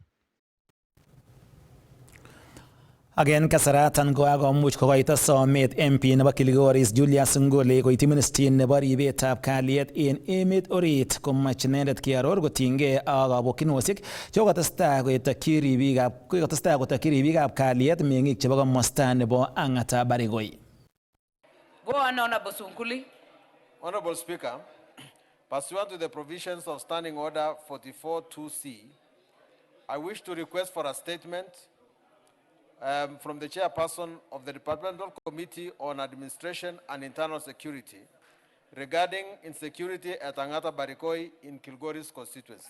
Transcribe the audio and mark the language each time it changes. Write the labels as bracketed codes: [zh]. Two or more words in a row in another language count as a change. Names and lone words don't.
[kln] Ak en kasaratan ko kakomuch kokoito somet MP nebo Kilgoris Julius Ngole koityi ministrin nebo ribetab kalyet en emet orit komach inendet kiaror kotinygei ak kabokyinosik chekotestai kotokyi ribikab kalyet meng'ik chebo komosta nebo Ang'ata Barigoi. [en] Go on, Honorable Sunkuli. Honorable Speaker, pursuant to the provisions of Standing Order 44-2C, I wish to request for a statement from the chairperson of the Departmental Committee on Administration and Internal Security regarding insecurity at Ang'ata Barigoi in Kilgoris constituency.